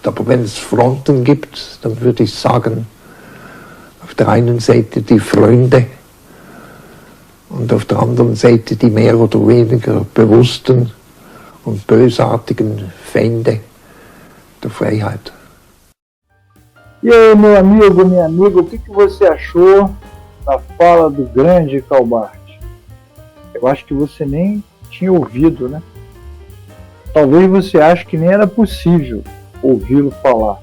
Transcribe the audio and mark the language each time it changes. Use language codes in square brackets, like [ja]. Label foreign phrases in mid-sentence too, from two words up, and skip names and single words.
[de] Aber wenn es Fronten gibt, dann würde ich sagen, auf der einen Seite die Freunde und auf der anderen Seite die mehr oder weniger bewussten und bösartigen Feinde der Freiheit. [pt] E aí, meu amigo, minha amiga, o que você achou da fala do grande Karl Barth? Eu acho que você nem tinha ouvido, né? Talvez você ache que nem era possível ouvi-lo falar.